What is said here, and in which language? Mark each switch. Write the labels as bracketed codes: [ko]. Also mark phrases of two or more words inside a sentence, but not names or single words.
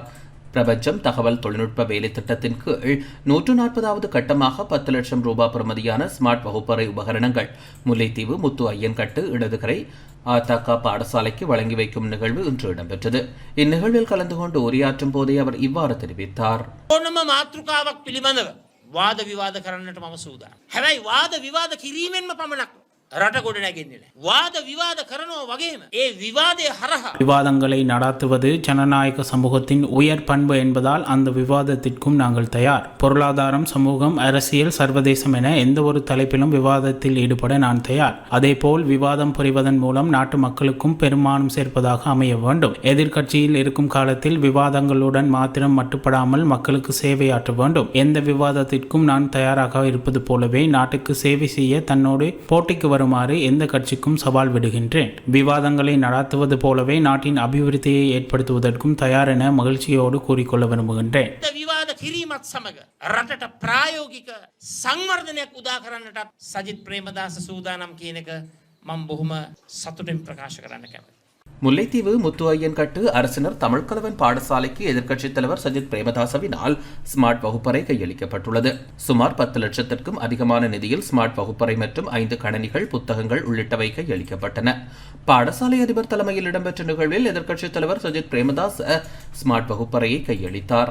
[ta] பிரபஞ்சம் தகவல் தொழில்நுட்ப வேலை திட்டத்தின் கீழ் 140வது கட்டமாக 10 லட்சம் ரூபாய் பெறுமதியான ஸ்மார்ட் வகுப்பறை உபகரணங்கள் முல்லைத்தீவு முத்து ஐயன்கட்டு இடதுகரை ATK பாடசாலைக்கு வழங்கி வைக்கும் நிகழ்வு இன்று இடம்பெற்றது. இந்நிகழ்வில் கலந்து கொண்டு உரையாற்றும் போதே அவர் இவ்வாறு தெரிவித்தார். [si] වාද විවාද කරන්නට මම සූදානම්. හැබැයි වාද විවාද කිරීමෙන්ම පමණක් රට ගොඩ නැගෙන්නේ නැහැ. වාද විවාද කරනවා වගේම ඒ විවාදයේ හරහා [ta] விவாதங்களை நடாத்துவது ஜனநாயக சமூகத்தின் உயர் பண்பு என்பதால் அந்த விவாதத்திற்கும் நாங்கள் தயார். பொருளாதாரம், சமூகம், அரசியல், சர்வதேசம் என எந்த ஒரு தலைப்பிலும் விவாதத்தில் ஈடுபட நான் தயார். அதேபோல் விவாதம் புரிவதன் மூலம் நாட்டு மக்களுக்கும் பெருமானம் சேர்ப்பதாக அமைய வேண்டும். எதிர்க்கட்சியில் இருக்கும் காலத்தில் விவாதங்களுடன் மாத்திரம் மட்டுப்படாமல் மக்களுக்கு சேவையாற்ற வேண்டும். எந்த விவாதத்திற்கும் நான் தயாராக இருப்பது போலவே நாட்டுக்கு சேவை செய்ய தன்னோடு போட்டிக்கு வருமாறு எந்த கட்சிக்கும் சவால் விடுகின்றேன். விவாதங்களை நடாத்துவது போலவே நாட்டின் அபிவிருத்தியை ஏற்படுத்துவதற்கும் தயார் என மகிழ்ச்சியோடு கூறிக்கொள்ள விரும்புகின்றேன். [si] විවාද කිරීමත් සමග රටට ප්‍රායෝගික සංවර්ධනයක් උදා කරන්නට සජිත් ප්‍රේමදාස සූදානම් කියන එක මම බොහොම සතුටින් ප්‍රකාශ කරන්න කැමතියි. [ta] முல்லைத்தீவு முத்து ஐயன்கட்டு அரசினர் தமிழ்கலவன் பாடசாலைக்கு எதிர்க்கட்சித் தலைவர் சஜித் பிரேமதாசவினால் ஸ்மார்ட் வகுப்பறை கையளிக்கப்பட்டுள்ளது. சுமார் 10 லட்சத்திற்கும் அதிகமான நிதியில் ஸ்மார்ட் வகுப்பறை மற்றும் 5 கணனிகள், புத்தகங்கள் உள்ளிட்டவை கையளிக்கப்பட்டன. பாடசாலை அதிபர் தலைமையில் இடம்பெற்ற நிகழ்வில் எதிர்க்கட்சித் தலைவர் சஜித் பிரேமதாஸ் ஸ்மார்ட் வகுப்பறையை கையளித்தார்.